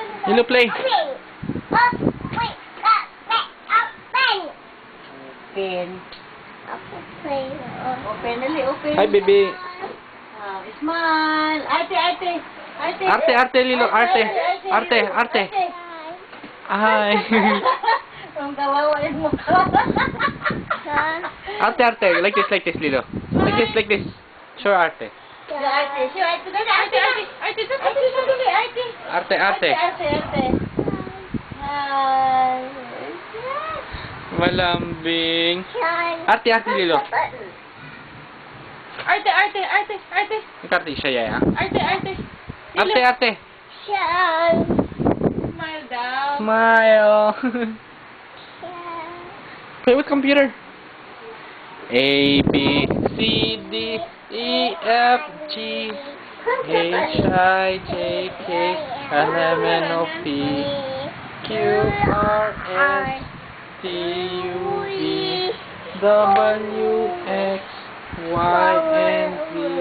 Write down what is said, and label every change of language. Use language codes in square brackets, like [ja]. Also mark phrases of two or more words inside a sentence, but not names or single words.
[en] Lilo, play. Open, dali, open. Hi, baby. Smile. [tl] Arte. Arte, Lilo, arte. Arte. [en] Hi. [tl] Ang kawawa yung mukha. Arte. [en] Like this, Lilo. Like this. [tl] Show arte. Arte. Malambing. Arte, Lilo. Arte. Arte siya, ya. Arte. Arte. Smile daw. [en] Smile. Play with computer. A, B, C, D, E, F, G, H, I, J, K, L, M, N, O, P, Q, R, S, T, U, V, W, X, Y, and Z.